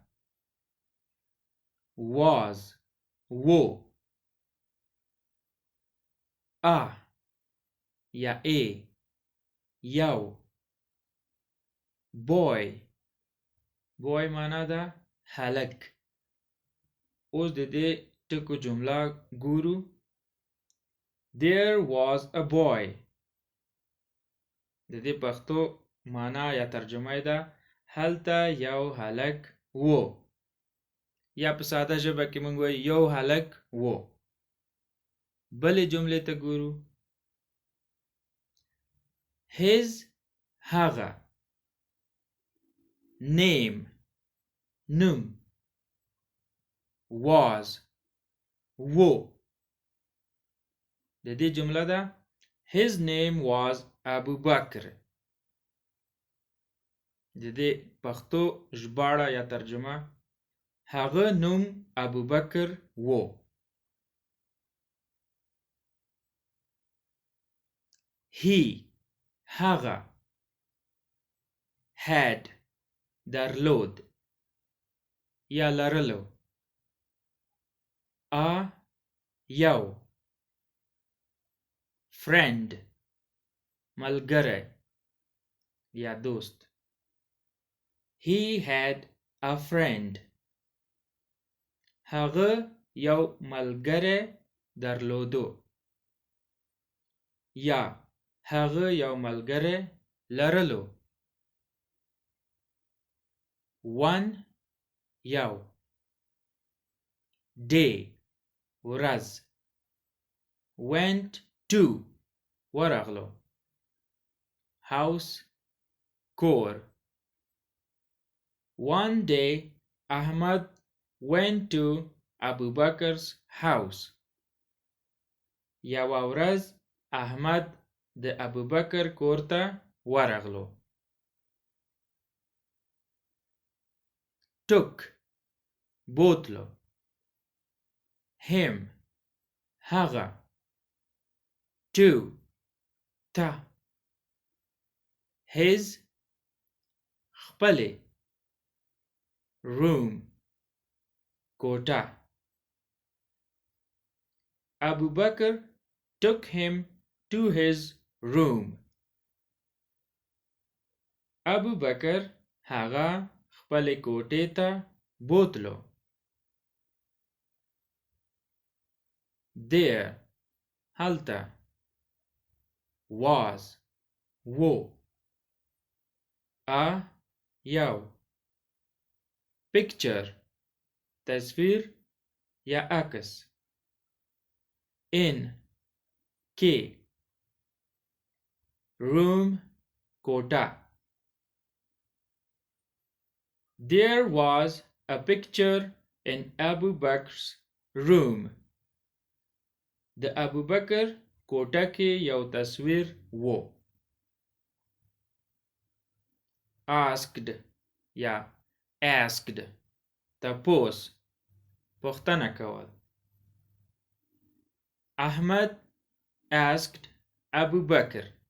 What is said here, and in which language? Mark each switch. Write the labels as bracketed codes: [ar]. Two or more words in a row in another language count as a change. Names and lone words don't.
[ps] was و یا یو. boy معنا ده هلک. اوس د دې ټکو جمله ګورو. [en] there was a boy. [ps] د دې پښتو معنا یا ترجمه ده هلته یو هلک و، یا په ساده ژبه کې موږ وایو یو هلک و. بلې جملې ته ګورو. his هغه، name نوم، was و. د دې جمله ده [en] his name was Abu Bakr. [ps] د دې پښتو ژباړه یا ترجمه هغه نوم ابوبکر و. he هغه، had درلود یا لرلو، یو، friend ملګری یا دوست. [en] he had a friend. [ps] هغه یو ملګری درلودو یا هغه یو ملګری لرلو. one یو، day ورځ، [en] went to [ps] ورغلو، house کور. [en] one day Ahmad went to Abu Bakr's house. [ps] یوه ورځ احمد د ابوبکر کور ته ورغلو. took بوتلو. him هغه. to ته. his خپلې. room کوټه. [en] Abubakar took him to his room. [ps] Abubakar هغه خپلې کوټې ته بوتلو. there هلته. was وو. a یو. picture تصویر یا عکس. in کې. room کوټه. [en] There was a picture in Abu Bakr's room. [ps] د ابو بکر کوټه کې یو تصویر وو. asked یا asked تپوس پوښتنه کول. [en] Ahmad asked Abu Bakr.